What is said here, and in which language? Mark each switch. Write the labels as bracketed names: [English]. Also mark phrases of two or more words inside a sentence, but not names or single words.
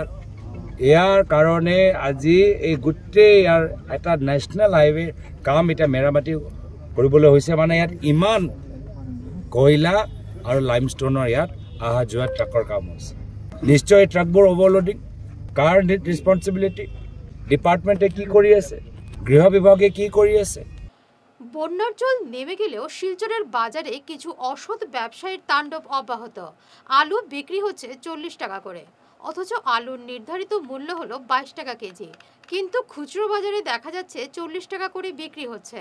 [Assamese] ইয়াৰ কাৰণে আজি এই গোটেই ইয়াৰ এটা [English] national highway [Assamese] কাম এতিয়া মেৰামতি কৰিবলৈ হৈছে। মানে ইয়াত ইমান কয়লা আৰু লাইমষ্টনৰ ইয়াত অহা যোৱা ট্ৰাকৰ কাম হৈছে। নিশ্চয় এই ট্ৰাকবোৰ অভাৰলোডিং। কাৰ ৰেছপন্সিবিলিটি? ডিপাৰ্টমেণ্টে কি কৰি আছে? গৃহ বিভাগে কি কৰি আছে? [Bangla] বন্যার জল নেমে গেলেও শিলচরের বাজারে কিছু অসৎ ব্যবসায়ীর তাণ্ডব অব্যাহত। আলু বিক্রি হচ্ছে 40 টাকা করে, অথচ আলুর নির্ধারিত মূল্য হলো 22 টাকা কেজি, কিন্তু খুচরো বাজারে দেখা যাচ্ছে 40 টাকা করে বিক্রি হচ্ছে।